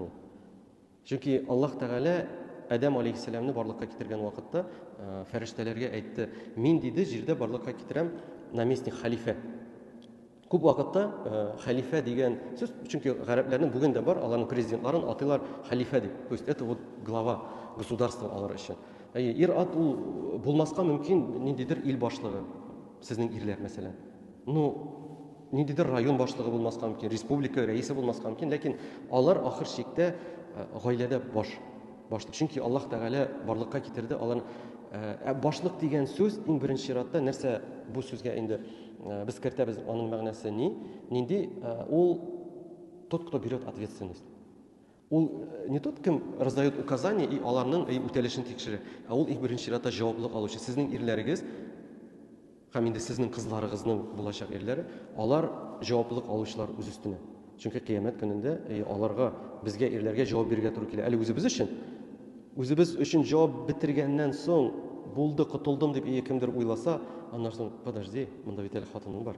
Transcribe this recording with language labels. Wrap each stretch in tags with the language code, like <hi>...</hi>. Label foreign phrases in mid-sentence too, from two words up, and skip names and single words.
<tt>Чөнки Аллаһ Тәгалә Адәм алейһиссәламны барлыкка китергән вакытта фәрештәләргә әйтте: "Мин диде җирдә барлыкка китерәм наместник, халифа." Күп вакытта халифа дигән сүз, чөнки гарәпләрнең бүген дә бар, аларның президентларын атыйлар халифа дип.</tt> <ru>То есть это вот глава государства</ru> <tt>алар өчен. Ир-ат ул булмаска мөмкин ниндидер ил башлыгы, сезнең ирләр мәсәлән. Ниндидер район башлыгы булмаска мөмкин, республика рәисе булмаска мөмкин, ләкин алар ахыр чиктә гаиләдә баш. башлык. Чөнки Аллаһ Тәгалә барлыкка китерде. Алар башлык дигән сүз иң беренче чиратта нәрсә бу сүзгә инде без кертәбез, аның мәгънәсе нинди? Ул</tt> <ru>тот, кто берет ответственность.</ru> <tt>Ул</tt> <ru>не тот, кем раздает указания и</ru> <tt>аларның үтәлешен тикшерә, а ул иң беренче чиратта җаваплылык алучы. Сезнең ирләрегез һәм инде сезнең кызларыгызның булачак ирләре, алар җаваплылык алучылар үз өстенә. Чөнки кыямәт көнендә аларга, безгә ирләргә җавап бирергә туры килә. Әле үзебез өчен җавап бетергәннән соң булды, котылдым дип кемдер уйласа, аннан соң подожди, монда бит әле хатының бар.</tt>